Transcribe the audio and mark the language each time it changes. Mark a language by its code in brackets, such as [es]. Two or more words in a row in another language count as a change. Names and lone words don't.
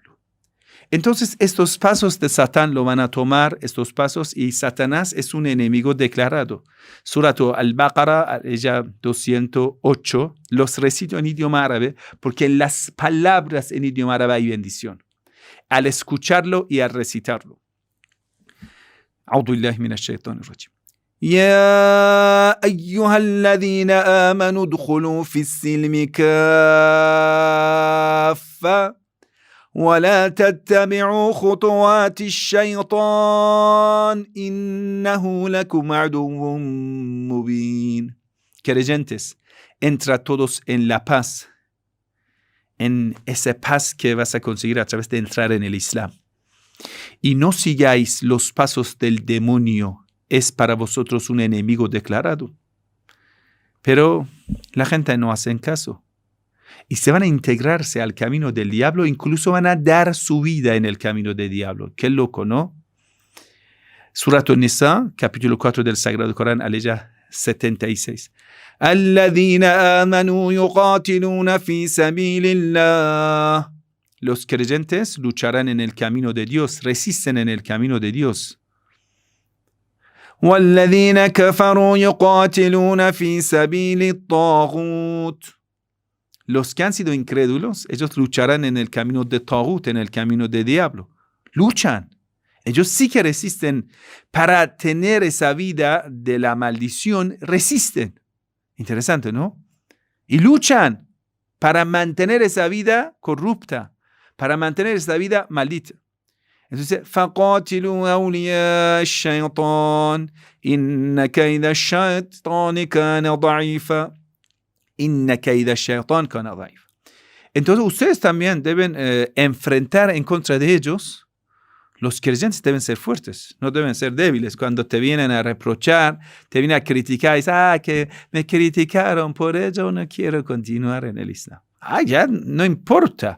[es] Entonces, estos pasos de Satán lo van a tomar, estos pasos, y Satanás es un enemigo declarado. Surat al-Baqarah, ella 208, los recito en idioma árabe, porque en las palabras en idioma árabe hay bendición. Al escucharlo y al recitarlo. [ar] أعوذ بالله من الشيطان الرجيم. يا أيها الذين آمنوا ادخلوا في السلم كافة ولا تتبعوا خطوات الشيطان إنه لكم عدو مبين. [es] Creyentes, entra todos en la paz, en esa paz que vas a conseguir a través de entrar en el Islam. y no sigáis los pasos del demonio, es para vosotros un enemigo declarado. Pero la gente no hace caso. Y se van a integrarse al camino del diablo, incluso van a dar su vida en el camino del diablo. Qué loco, ¿no? Surat An-Nisa, capítulo 4 del Sagrado Corán, aleya 76. [ar] الذين آمنوا يقاتلون في سبيل الله. [es] Los creyentes lucharán en el camino de Dios, resisten en el camino de Dios. [ar] وَالَّذِينَ كَفَرُوا يُقَاتِلُونَ فِي سَبِيلِ الطَّاغُوتِ. [es] Los que han sido incrédulos, ellos lucharán en el camino de Taghut, en el camino del diablo. Luchan. Ellos sí que resisten. Para tener esa vida de la maldición, resisten. Interesante, ¿no? Y luchan para mantener esa vida corrupta, para mantener esa vida maldita. Entonces, [ar] فَقَاتِلُوا أَوْلِيَاءَ الشَّيْطَانِ إِنَّ كَيْدَ الشَّيْطَانِ كَانَ ضَعِيفًا إِنَّ كَيْدَ الشَّيْطَانِ كَانَ ضَعِيفًا. [es] Entonces, ustedes también deben enfrentar en contra de ellos. Los creyentes deben ser fuertes, no deben ser débiles. Cuando te vienen a reprochar, te vienen a criticar, y dices, que me criticaron, por ello no quiero continuar en el Islam. Ya no importa.